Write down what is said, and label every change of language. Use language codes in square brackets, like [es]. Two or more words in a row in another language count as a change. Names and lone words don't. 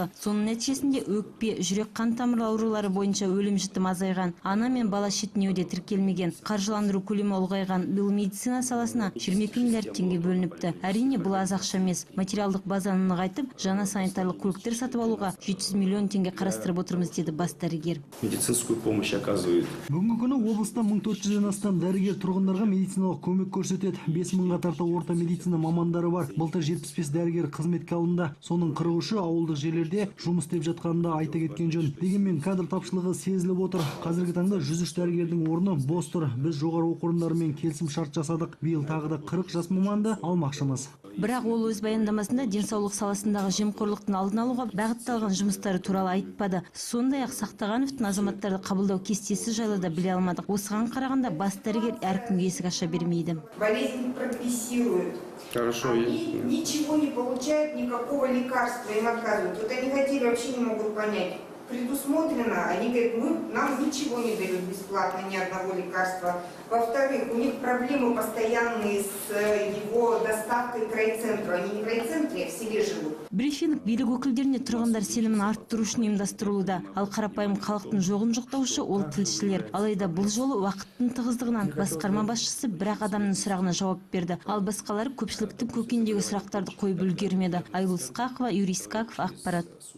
[kk] Соның нәтижесінде өкпе, жүрек қан тамыр аурулары бойынша өлім-жітім азайған. Ана мен бала шетінеуде тіркелмеген. Қаржыландыру көлемі ұлғайған. Биыл медицина саласына 22 миллиард теңге бөлініпті. Әрине, бұл аз ақша емес. Материалдық базаны нығайтып, жаңа санитарлық көліктер сатып алуға 700 миллион теңге қарастырып отырмыз, деді бас дәрігер. [ru] Медицинскую помощь оказывает. [kk] Бүгінгі күні облыста 1400-ден астам дәрігер тұрғындарға медициналық көмек көрсетеді. 5000-ға тарта орта медицина мамандары бар. Былтыр 75 дәрігер қызметке алынды. Соның 43-і ауылдық жерлерде жұмыс істеп жатқанында айта кеткен жөн. Дегенмен кадр тапшылығы сезіліп отыр. Қазіргі таңда 103 дәрігердің орны бос тұр. Біз жоғары оқу орындарымен келісім шарт жасадық. Биыл тағы да 40 жас маманды алмақшымыз. Бірақ ол өз баяндамасында денсаулық саласындағы жемқорлықтың алдын алуға бағытталған жұмыстары туралы айтпады. Сондай-ақ Сақтағановтың азаматтарды қабылдау кестесі жайлы да біле алмадық. Осыған қарағанда бас дәрігер әркімге есік аша бермейді. [ru] Болезнь прогрессирует. Хорошо. Они ничего не получают, никакого лекарства им отказывают. Вот они хотели, вообще не могут понять. Предусмотрено, они говорят, нам ничего не дают бесплатно, ни одного лекарства. Во-вторых, у них проблемы постоянные с его доставкой к райцентру. Они не в райцентре, а в селе живут. [kk] Брифинг билік өкілдеріне тұрғындар сенімін арттыру үшін ұйымдастырылуда. Ал қарапайым халықтың жоғын жоқтаушы ол тілшілер. Алайда бұл жолы уақыттың тығыздығынан басқарма басшысы бірақ адамның сұрағына жауап берді. Ал басқалары көпшіліктің көкейіндегі сұрақтарды қойып үлгермеді. Айгүл Ысқақова, Юрий Скаков, ақпарат.